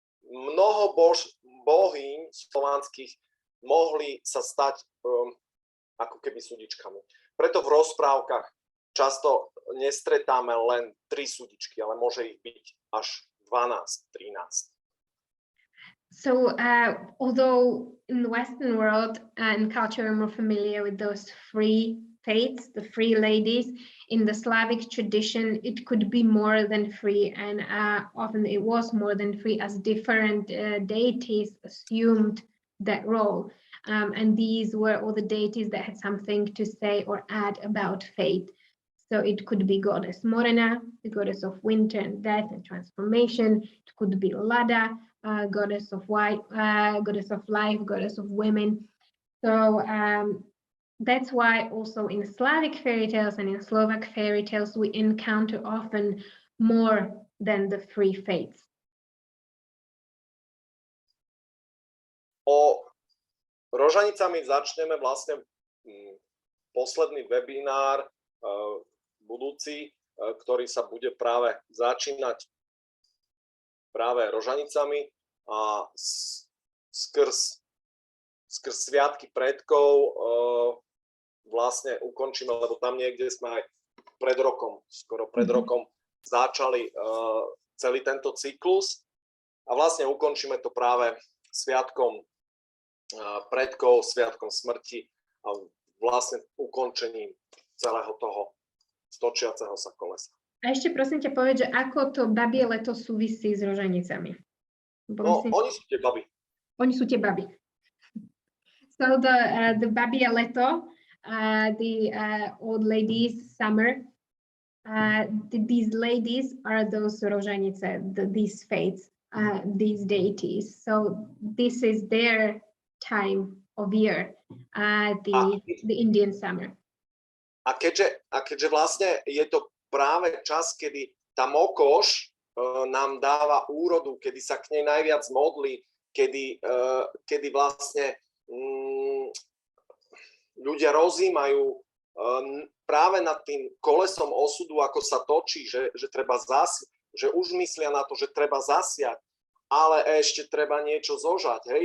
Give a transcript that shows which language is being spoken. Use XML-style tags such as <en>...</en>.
<sk>mnoho bohyň slovanských mohli sa stať ako keby súdičkami. Preto v rozprávkach často nestretáme len 3 súdičky, ale môže ich byť až 12, 13.</sk> <en>So although in the Western world and culture we're more familiar with those 3 fates, the 3 ladies, in the Slavic tradition it could be more than 3, and often it was more than 3 as different deities assumed that role. And these were all the deities that had something to say or add about fate. So it could be goddess Morena, the goddess of winter and death and transformation. It could be Lada, goddess of white, goddess of life, goddess of women. So that's why also in Slavic fairy tales and in Slovak fairy tales we encounter often more than the 3 fates.</en> <sk>O rožanicami začneme vlastne posledný webinár budúci, ktorý sa bude práve začínať práve rožanicami a skrz sviatky predkov vlastne ukončíme, lebo tam niekde sme aj pred rokom, skoro pred rokom začali celý tento cyklus a vlastne ukončíme to práve sviatkom predkov, sviatkom smrti a vlastne ukončením celého toho stočiaceho sa kolesa. A ešte prosím ťa povedz, že ako to babie leto súvisí s rožanicami? No, oni sú tie baby. Oni sú tie baby.</sk> <en>So the babie leto, the old ladies' summer, these ladies are those rožanice, these fates, these deities. So this is their time of year, the Indian summer.</en> <sk>A keďže vlastne je to práve čas, kedy tá mokoš nám dáva úrodu, kedy sa k nej najviac modlí, kedy vlastne ľudia rozímajú práve nad tým kolesom osudu, ako sa točí, že treba že už myslia na to, že treba zasiať, ale ešte treba niečo zožať.</sk>